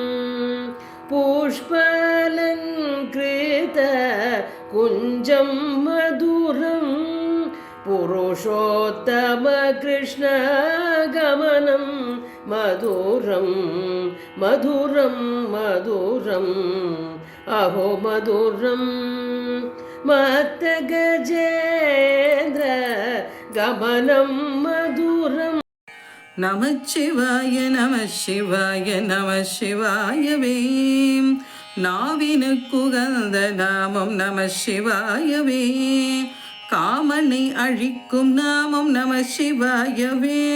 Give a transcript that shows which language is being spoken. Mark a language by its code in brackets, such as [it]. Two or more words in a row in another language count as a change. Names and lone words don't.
[sa] पुष्पालङ्कृत कुञ्जं मधुरं पुरुषोत्तम कृष्णगमनं मधुरं मधुरं मधुरम् अहो मधुरं मत्तगजेन्द्र गमनं मधुरम् [ta] நமச்சிவாய நமசிவாய நமசிவாயவே நாவினுக்குகந்த நாமம் நமசிவாயவே காமனை அழிக்கும் நாமம் நமசிவாயவே